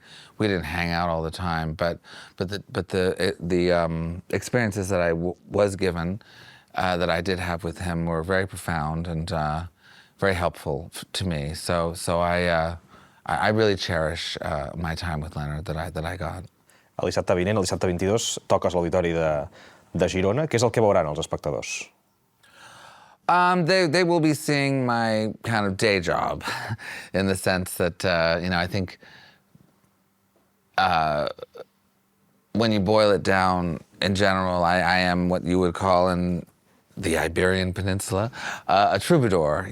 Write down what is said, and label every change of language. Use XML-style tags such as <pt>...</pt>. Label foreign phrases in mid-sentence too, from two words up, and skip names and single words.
<en>We didn't hang out all the time, but the experiences that I was given, that I did have with him, were very profound and very helpful to me. So I really cherish my time with Leonard that I got.</en> <ca>El dissabte vinent, el dissabte 22, toques l'auditori de Girona. Què és el que veuran els espectadors?</ca> <en>They will be seeing my kind of day job, in the sense that, I think when you boil it down, in general, I am what you would call in the Iberian Peninsula a troubadour.</en>